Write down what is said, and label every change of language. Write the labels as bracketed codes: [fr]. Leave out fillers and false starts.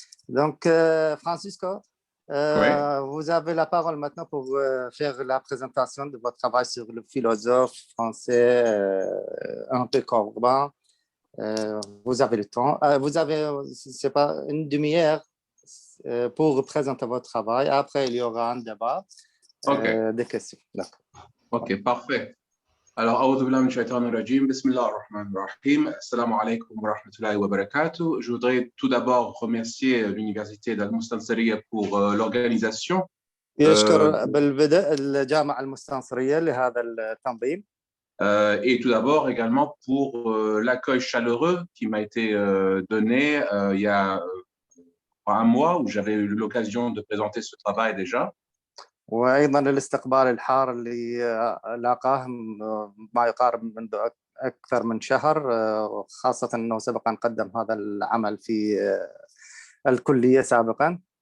[fr] Donc Francisco, vous avez la parole maintenant pour faire la présentation de votre travail sur le philosophe français Henri Corbin. Vous avez le temps. Vous avez, c'est pas une demi-heure pour présenter votre travail. Après, il y aura un débat, des questions. Ok, parfait. [ar] Alors, أعوذ بالله من الشيطان الرجيم. بسم الله الرحمن الرحيم. السلام عليكم ورحمة الله وبركاته. [fr] Je voudrais tout d'abord remercier l'université d'Al-Mustansiriya pour l'organisation. [ar] يشكر بالبدء الجامعة المستنصرية لهذا التنظيم. [fr] Et tout d'abord également pour l'accueil chaleureux qui m'a été donné il y a un mois où j'avais eu l'occasion de présenter ce travail déjà. [ar] وأيضا الاستقبال الحار اللي لاقاه ما يقارب منذ أكثر من شهر، خاصة أنه سبق أن قدم هذا العمل في الكلية سابقا.